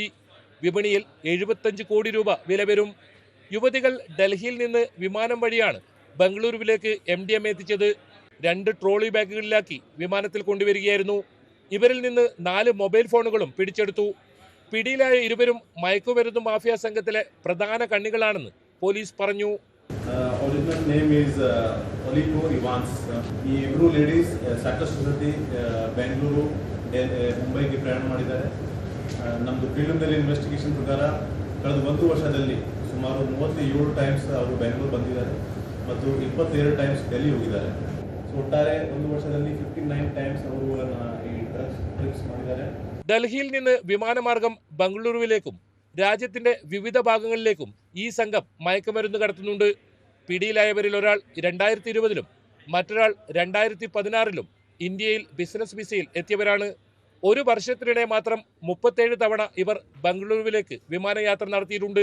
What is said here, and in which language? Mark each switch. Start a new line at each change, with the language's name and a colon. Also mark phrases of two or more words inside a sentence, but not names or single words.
Malayalam: വിപണിയിൽ 75 കോടി രൂപ വില വരും. യുവതികൾ ഡൽഹിയിൽ നിന്ന് വിമാനം വഴിയാണ് ബംഗളൂരുവിലേക്ക് MDMA എത്തിച്ചത്. 2 ട്രോളി ബാഗുകളിലാക്കി വിമാനത്തിൽ കൊണ്ടുവരികയായിരുന്നു. ഇവരിൽ നിന്ന് 4 മൊബൈൽ ഫോണുകളും പിടിച്ചെടുത്തു. പിടിയിലായ ഇരുവരും മയക്കുമരുന്ന് മാഫിയ സംഘത്തിലെ പ്രധാന കണ്ണികളാണെന്ന് പോലീസ് പറഞ്ഞു.
English: Original name is Olipo Ivans.
Kannada: ಈ ಇಬ್ಬರು ಲೇಡೀಸ್ ಸಾಕಷ್ಟು ಸತಿ ಬೆಂಗಳೂರು ಮುಂಬೈಗೆ ಪ್ರಯಾಣ ಮಾಡಿದ್ದಾರೆ. ನಮ್ಮದು
English: preliminary investigation
Kannada: ಪ್ರಕಾರ ಕಳೆದ 1 ವರ್ಷದಲ್ಲಿ ಸುಮಾರು 37 ಟೈಮ್ಸ್ ಅವರು ಬೆಂಗಳೂರು ಬಂದಿದ್ದಾರೆ ಮತ್ತು 22 ಟೈಮ್ಸ್ ಡೆಲ್ಲಿ ಹೋಗಿದ್ದಾರೆ. ಸೊ ಒಟ್ಟಾರೆ 1 ವರ್ಷದಲ್ಲಿ 59 ಟೈಮ್ಸ್ ಅವರು ಈ
English: drugs trips
Kannada: ಮಾಡಿದ್ದಾರೆ.
Malayalam: ഡൽഹിയിൽ നിന്ന് വിമാനമാർഗം ബംഗളൂരുവിലേക്കും രാജ്യത്തിന്റെ വിവിധ ഭാഗങ്ങളിലേക്കും ഈ സംഘം മയക്കുമരുന്ന് കടത്തുന്നുണ്ട്. പിടിയിലായവരിൽ ഒരാൾ 2020-ലും മറ്റൊരാൾ 2016-ലും ഇന്ത്യയിൽ ബിസിനസ് വിസയിൽ എത്തിയവരാണ്. ഒരു വർഷത്തിനിടെ മാത്രം 37 തവണ ഇവർ ബംഗളൂരുവിലേക്ക് വിമാനയാത്ര നടത്തിയിട്ടുണ്ട്.